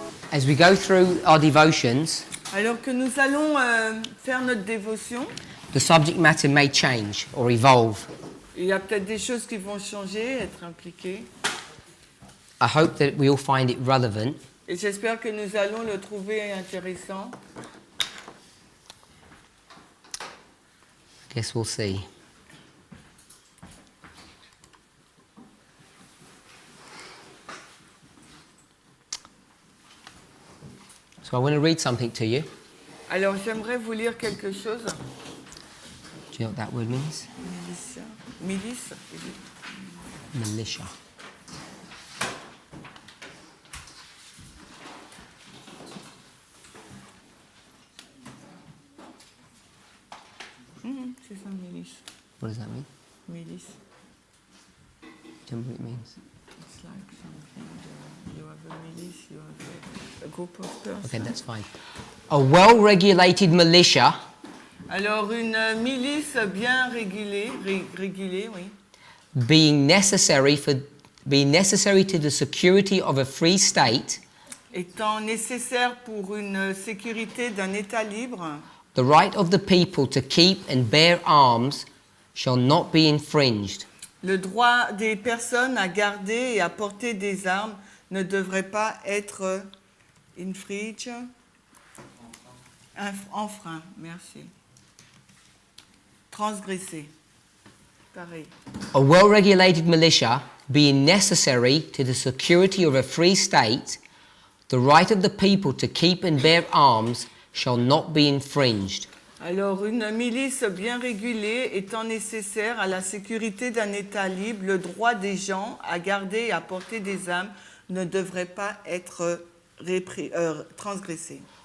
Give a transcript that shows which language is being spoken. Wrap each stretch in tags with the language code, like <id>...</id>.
<en>As we go through our devotions,</en> <fr>Alors que nous allons faire notre dévotion,</fr> <en>the subject matter may change or evolve.</en> <fr>il y a peut-être des choses qui vont changer, être impliquées.</fr> <en>I hope that we all find it relevant.</en> <fr>Et j'espère que nous allons le trouver intéressant.</fr> <en>Guess we'll see. So I want to read something to you.</en> <fr>Alors j'aimerais vous lire quelque chose.</fr> <en>Do you know what that word means? Militia. Milice. Militia.</en> <fr>C'est ça, milice.</fr> <en>What does that mean?</en> <fr>Milice.</fr> <en>Do you know what it means? It's like something, you have a milice, you have a group of persons. Okay, that's fine. A well-regulated militia</en> <fr>Alors une milice bien régulée, oui,</fr> <en>being necessary to the security of a free state,</en> <fr>étant nécessaire pour une sécurité d'un État libre,</fr> <en>the right of the people to keep and bear arms shall not be infringed.</en> <fr>le droit des personnes à garder et à porter des armes ne devrait pas être infringe, enfreint, merci. Transgressé. Pareil.</fr> <en>A well-regulated militia being necessary to the security of a free state, the right of the people to keep and bear arms shall not be infringed.</en> <fr>Alors, une milice bien régulée étant nécessaire à la sécurité d'un État libre, le droit des gens à garder et à porter des armes ne devrait pas être transgressé.</fr>